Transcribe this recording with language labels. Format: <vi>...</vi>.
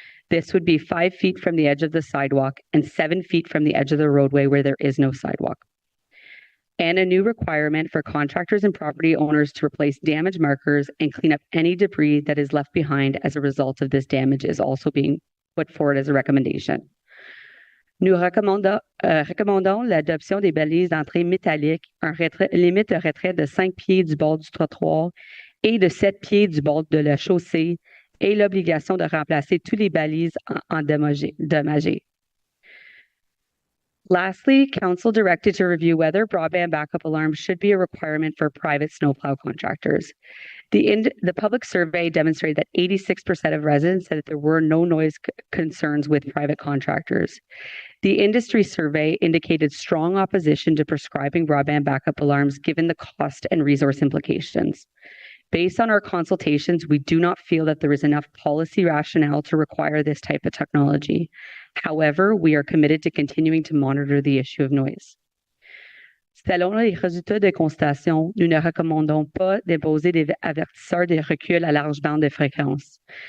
<en>This would be 5 feet from the edge of the sidewalk and 7 feet from the edge of the roadway where there is no sidewalk. And a new requirement for contractors and property owners to replace damage markers and clean up any debris that is left behind as a result of this damage is also being put forward as a recommendation.</en> <fr>Nous recommandons l'adoption des balises d'entrée métalliques, limite de retrait de 5 pieds du bord du trottoir et de 7 pieds du bord de la chaussée et l'obligation de remplacer tous les balises endommagées.</fr> <en>Lastly, Council directed to review whether broadband backup alarms should be a requirement for private snowplow contractors. The public survey demonstrated that 86% of residents said that there were no noise concerns with private contractors. The industry survey indicated strong opposition to prescribing broadband backup alarms given the cost and resource implications. Based on our consultations, we do not feel that there is enough policy rationale to require this type of technology. However, we are committed to continuing to monitor the issue of noise.</en> <fr>Selon les résultats de constatation, nous ne recommandons pas d'imposer des avertisseurs de recul à large bande de fréquence.</fr>